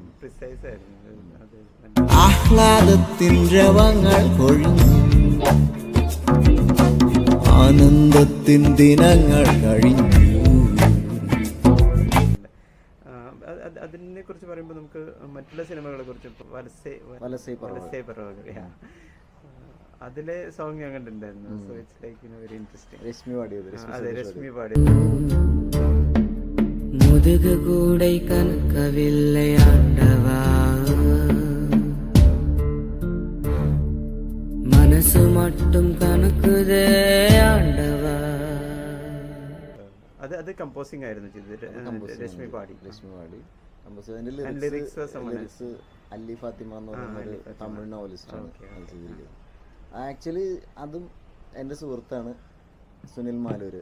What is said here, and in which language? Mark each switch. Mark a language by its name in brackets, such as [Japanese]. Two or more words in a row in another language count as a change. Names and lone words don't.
[Malayalam] ആഹ്ലാദത്തിൻ രവങ്ങൾ കൊഴിഞ്ഞു, ആനന്ദത്തിൻ ദിനങ്ങൾ കഴിഞ്ഞു. അതിനെ കുറിച്ച് പറയുമ്പോൾ നമുക്ക് മറ്റുള്ള സിനിമകളെ കുറിച്ച് അതിലെ സോങ് ഞാൻ കണ്ടിട്ടുണ്ടായിരുന്നു. [English] so it's like very interesting. [Malayalam] രശ്മി പാടിയത്. അതെ, രശ്മി പാടിയത്. [Tamil] முதுகு கூடை கற்கவில்லை ஆண்டவா, மனசு மட்டும் கணக்குதே ஆண்டவா. [Malayalam] അത് കമ്പോസിംഗ് ആയിരുന്നു ചെയ്തത്, രശ്മി പാടി. ലിറിക്സ് അല്ലി ഫാത്തിമ എന്ന് പറയുന്നൊരു തമിഴ് നോവലിസ്റ്റാണ് അത് ചെയ്തിരിക്കുന്നത്. ആക്ച്വലി അതും എൻ്റെ സുഹൃത്താണ് സുനിൽ മാലൂര്.